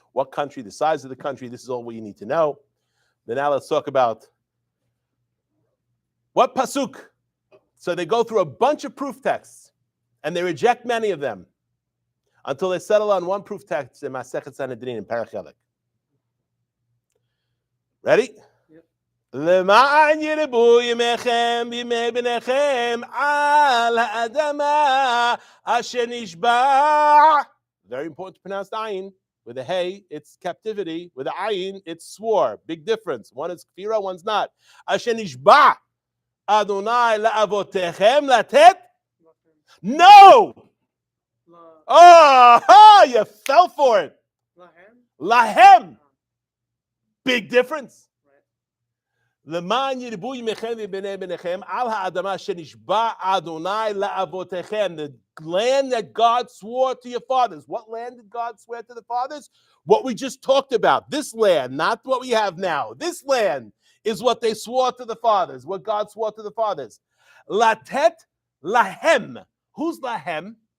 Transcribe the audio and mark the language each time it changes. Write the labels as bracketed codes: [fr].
[en] What country, the size of the country, this is all what you need to know. Then now let's talk about what pasuk. So they go through a bunch of proof texts, and they reject many of them until they settle on one proof text in Masechet Sanhedrin in Parashat. Ready? [he] למען ירבו ימיכם בימי בניכם על האדמה אשר נשבע. [en] Very important to pronounce the ayin. With a hey, it's captivity. With a ayin, it's swore. Big difference. One is kfira, one's not. [he] Asher nishba Adonai la'avotechem latet. [en] No! Oh, you fell for it. Lahem. Big difference. [he] למען ירבו ימיכם ובני בניכם על האדמה שנשבע אדוני לאבותיכם. [en] The land that God swore to your fathers. What land did God swear to the fathers? What we just talked about. This land, not what we have now. This land is what they swore to the fathers, what God swore to the fathers. [he] Latet lahem. [en] Who's [he] lahem?